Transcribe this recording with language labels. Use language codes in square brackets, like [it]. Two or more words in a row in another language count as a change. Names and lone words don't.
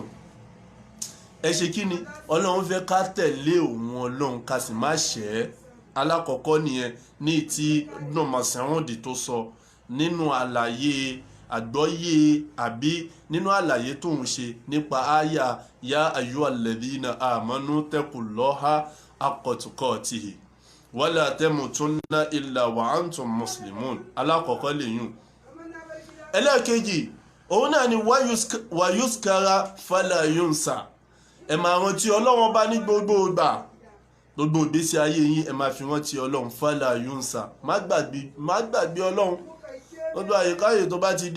[yo] Ẹ ṣe kí ni Ọlọ́run fẹ́ ká tẹ̀lé òun Ọlọ́run ká sì má ṣẹ̀ ẹ́. Alákọ̀ọ́kọ́ nìyẹn ní ti Ibn Mas'ud tó sọ nínú àlàyé àgbọ́yé àbí nínú àlàyé tóun ṣe nípa àyà yá [ar] أيها الذين آمنوا اتقوا الله حق تقاته ولا تموتن إلا وأنتم مسلمون. [yo] Alákọ̀ọ́kọ́ lèyún. Ẹlẹ́ẹ̀kejì òun náà ni [ar] ويذكر فلا ينسى. [yo] Ẹ máa rántí Ọlọ́run bá ní gbogbo ìgbà, gbogbo ìgbésí ayé yín ẹ máa fi rántí Ọlọ́run [ar] فلا ينسى. [yo] Má gbàgbé Ọlọ́run lọ́dọ̀ àyíkáyè tó bá ti dé.